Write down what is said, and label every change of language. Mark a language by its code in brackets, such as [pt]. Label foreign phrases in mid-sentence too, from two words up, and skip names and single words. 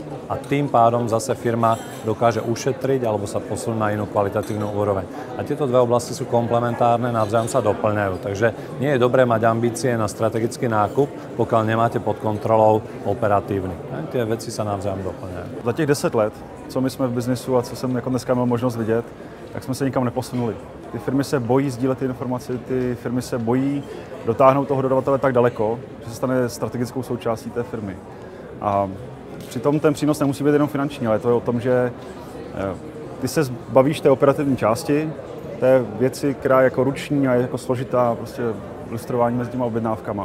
[sk] A tým pádom zase firma dokáže ušetriť alebo sa posunúť na inú kvalitatívnu úroveň. A tieto dve oblasti sú komplementárne, navzájom sa doplňajú. Takže nie je dobré mať ambície na strategický nákup, pokiaľ nemáte pod kontrolou operatívny. Tie veci sa navzájom doplňajú. [cs] Za těch 10 let, co my jsme v biznesu a co jsem jako dneska měl možnost vidět, tak jsme se nikam neposunuli. Ty firmy se bojí sdílet ty informace, ty firmy se bojí dotáhnout toho dodavatele tak daleko, že se stane strategickou součástí té firmy. A přitom ten přínos nemusí být jenom finanční, ale to je o tom, že ty se zbavíš té operativní části, té věci, která je jako ruční a je jako složitá, prostě ilustrování mezi těma objednávkama.